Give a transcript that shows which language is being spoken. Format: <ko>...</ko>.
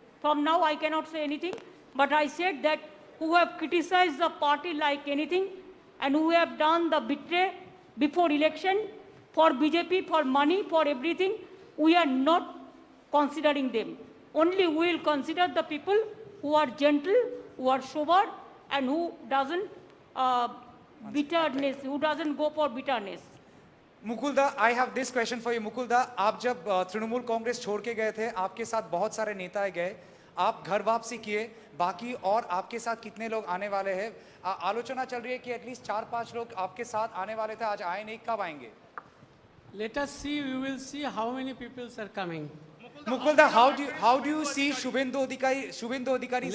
<en>From now, I cannot say anything, but I said that who have criticized the party like anything and who have done the betray before election for BJP, for money, for everything, we are not considering them. Only we will consider the people who are gentle, who are sober, and who doesn't bitterness, who doesn't go for bitterness. मुकुलदा, I have this question for you.</en> <hi>मुकुलदा, आप जब तृणमूल कांग्रेस छोड़ के गए थे, आपके साथ बहुत सारे नेता गए, आप घर वापसी किए, बाकी और आपके साथ कितने लोग आने वाले हैं? आलोचना चल रही है कि एटलीस्ट 4-5 लोग आपके साथ आने वाले थे, आज आए नहीं, कब आएंगे?</hi> <en>Let us see, we will see how many people are coming. Mukulda, how do you see Shubhendu Adhikari's</en>